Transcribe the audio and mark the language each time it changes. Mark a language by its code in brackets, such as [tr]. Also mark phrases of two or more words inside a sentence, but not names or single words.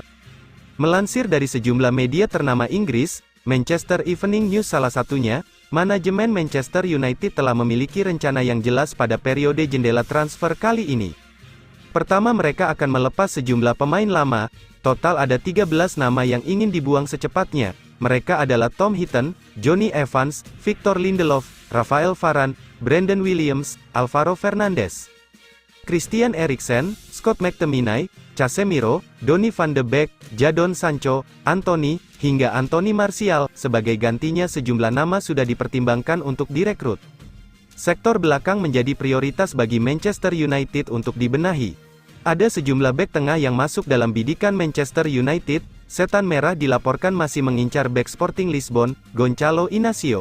[id] Melansir dari sejumlah media ternama Inggris, Manchester Evening News salah satunya, manajemen Manchester United telah memiliki rencana yang jelas pada periode jendela transfer kali ini. Pertama mereka akan melepas sejumlah pemain lama, total ada 13 nama yang ingin dibuang secepatnya. Mereka adalah Tom Heaton, Jonny Evans, Victor Lindelof, Rafael Varane, Brandon Williams, Alvaro Fernandes, Christian Eriksen, Scott McTominay, Casemiro, Donny van de Beek, Jadon Sancho, Anthony, hingga Anthony Martial. Sebagai gantinya sejumlah nama sudah dipertimbangkan untuk direkrut. Sektor belakang menjadi prioritas bagi Manchester United untuk dibenahi. Ada sejumlah bek tengah yang masuk dalam bidikan Manchester United. Setan Merah dilaporkan masih mengincar bek Sporting Lisbon, Gonçalo Inacio.